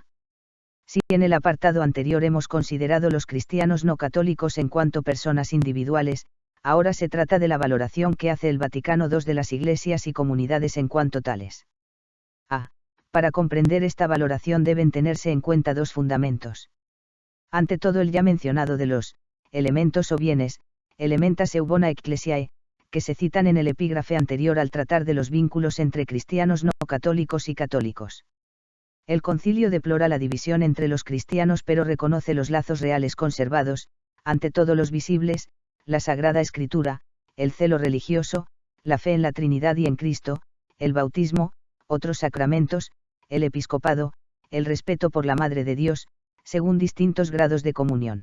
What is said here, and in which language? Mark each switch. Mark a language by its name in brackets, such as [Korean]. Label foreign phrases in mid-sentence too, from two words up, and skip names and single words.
[Spanish] Si en el apartado anterior hemos considerado los cristianos no católicos en cuanto personas individuales, ahora se trata de la valoración que hace el Vaticano II de las iglesias y comunidades en cuanto tales. A. Para comprender esta valoración deben tenerse en cuenta dos fundamentos. Ante todo el ya mencionado de los elementos o bienes, [Latin] elementas eubona ecclesiae, [Spanish] que se citan en el epígrafe anterior al tratar de los vínculos entre cristianos no católicos y católicos. El concilio deplora la división entre los cristianos pero reconoce los lazos reales conservados, ante todo los visibles, la Sagrada Escritura, el celo religioso, la fe en la Trinidad y en Cristo, el bautismo, otros sacramentos, el episcopado, el respeto por la Madre de Dios, según distintos grados de comunión.